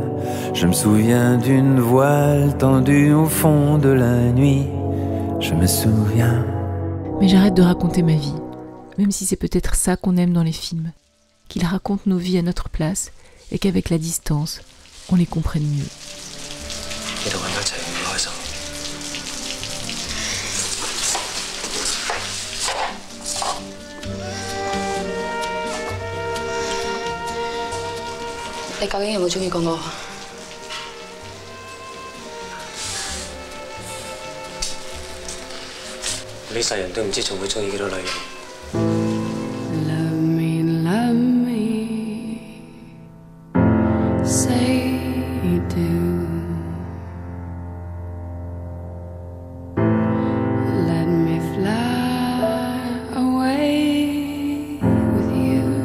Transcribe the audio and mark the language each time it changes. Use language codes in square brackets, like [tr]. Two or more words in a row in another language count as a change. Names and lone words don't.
[fr] Je me souviens d'une voile tendue au fond de la nuit. Je me souviens. Mais j'arrête de raconter ma vie, même si c'est peut-être ça qu'on aime dans les films, qu'ils racontent nos vies à notre place et qu'avec la distance, on les comprenne mieux. [yue] 你究竟有冇中意過我？呢世人都唔知仲會中意幾多女人。 [en] Love me, say you do. Let me fly away with you.